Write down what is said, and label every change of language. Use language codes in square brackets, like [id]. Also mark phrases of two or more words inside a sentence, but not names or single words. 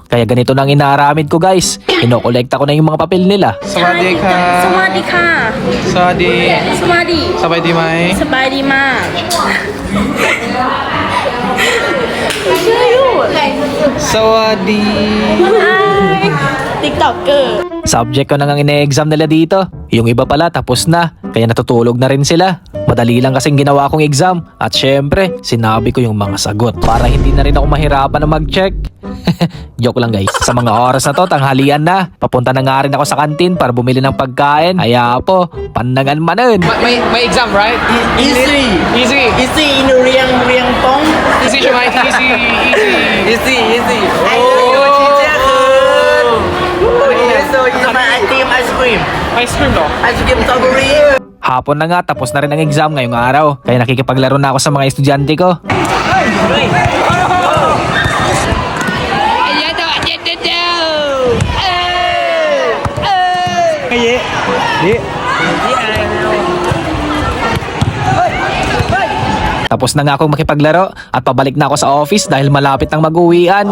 [tl] Kaya ganito na ang inaaramid ko guys. Inokolekta ko na yung mga papel nila. [th] สวัสดีค่ะ สวัสดีค่ะ สวัสดี สวัสดี สบายดีไหม สบายดีมาก สวัสดี [en] Hi TikToker [tl] Subject ko na nga ine-exam nila dito. Yung iba pala tapos na, kaya natutulog na rin sila. Madali lang kasing ginawa kong exam. At syempre, sinabi ko yung mga sagot para hindi na rin ako mahirapan na mag-check. Joke lang guys. Sa mga oras na to, tanghalian na. Papunta na nga rin ako sa kantin para bumili ng pagkain. Kaya po, pandangan manan. may exam [en] right Easy. easy Easy in Riang Pong. easy [th] ใช่ไหม [en] easy Easy, easy. Oh. So you my ice cream. ice cream เหรอ Ice cream strawberry. [tl] Hapon na nga, tapos na rin ang exam ngayong araw. Kaya nakikipaglaro na ako sa mga estudyante ko. Tapos na nga akong makipaglaro at pabalik na ako sa office dahil malapit nang mag-uwian.